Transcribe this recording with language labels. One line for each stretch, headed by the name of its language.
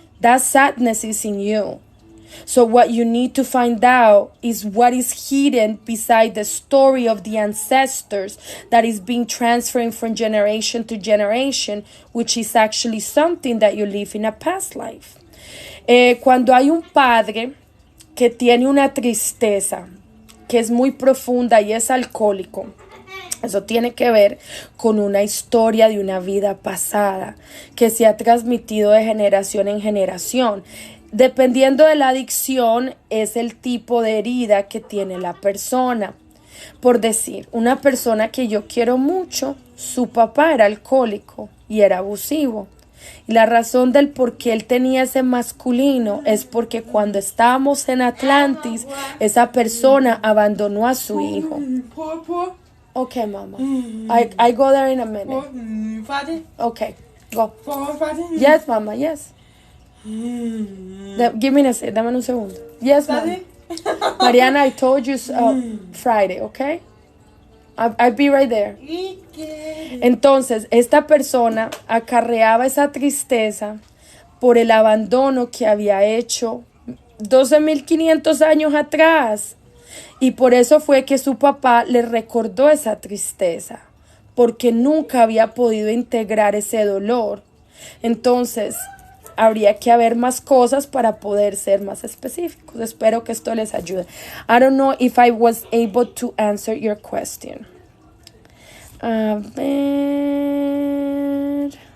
English: That sadness is in you. So what you need to find out is what is hidden beside the story of the ancestors that is being transferred from generation to generation, which is actually something that you live in a past life.
Spanish: Cuando hay un padre que tiene una tristeza que es muy profunda y es alcohólico, eso tiene que ver con una historia de una vida pasada que se ha transmitido de generación en generación. Dependiendo de la adicción, es el tipo de herida que tiene la persona. Por decir, una persona que yo quiero mucho, su papá era alcohólico y era abusivo. Y la razón del por qué él tenía ese masculino es porque cuando estábamos en Atlantis, esa persona abandonó a su hijo.
English: Okay, mama. I go there in a minute. Okay, go. Yes, mama, yes. Give me a second.
Spanish: Dame un segundo.
English: Yes, mama. Mariana, I told you Friday, okay? I'll be right there.
Spanish: Entonces, esta persona acarreaba esa tristeza por el abandono que había hecho 12.500 años atrás. Y por eso fue que su papá le recordó esa tristeza, porque nunca había podido integrar ese dolor. Entonces, habría que haber más cosas para poder ser más específicos. Espero que esto les ayude.
English: I don't know if I was able to answer your question.
Spanish: A ver.